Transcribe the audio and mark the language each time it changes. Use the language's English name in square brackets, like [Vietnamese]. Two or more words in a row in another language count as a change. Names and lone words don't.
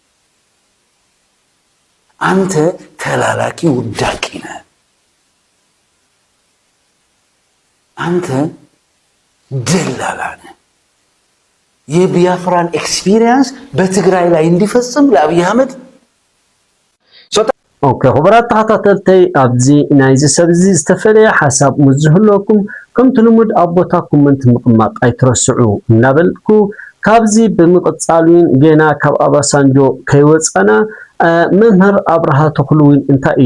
[Amharic] አንተ ተላላኪ ውዳቂ ነህ፣ አንተ ደላላ ነህ። የቢያፍራን ኤክስፒሪየንስ በትግራይ ላይ እንዲፈጽም ለአብይ አህመድ [Tigrinya] ኦኬ خبرات ተኸታተልተይ ኣብዚ ናይዚ ሰብ እዚ ዝተፈለየ ሓሳብ ምዝህለኩም ከምቲ ልሙድ ኣቦታ ኮመንት ምቕማጥ ኣይትረስዑ እናበልኩ ካብዚ ብምቕፃሉን ገና ካብ ኣባሳንጆ ከይወፀና መምህር ኣብርሃ ተኽሉውን እንታይ